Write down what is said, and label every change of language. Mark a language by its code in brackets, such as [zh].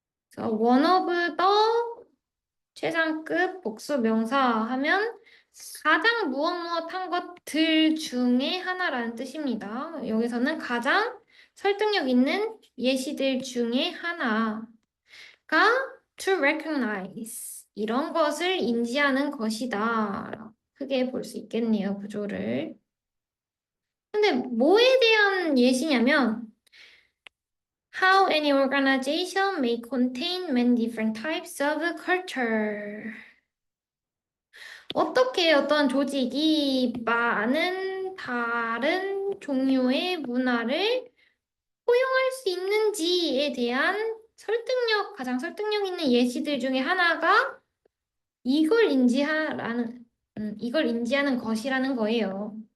[ko] 그래서 [en] one of the [ko] 최상급 복수 명사 하면 가장 무엇한 것들 중에 하나라는 뜻입니다. 여기서는 가장 설득력 있는 예시들 중에 하나가 [en] to recognize [ko] 이런 것을 인지하는 것이다. 크게 볼 수 있겠네요, 구조를. 근데 뭐에 대한 예시냐면 [en] How any organization may contain many different types of culture. [ko] 어떻게 어떤 조직이 많은 다른 종류의 문화를 포용할 수 있는지에 대한 가장 설득력 있는 예시들 중에 하나가 이걸 인지하는 것이라는 거예요.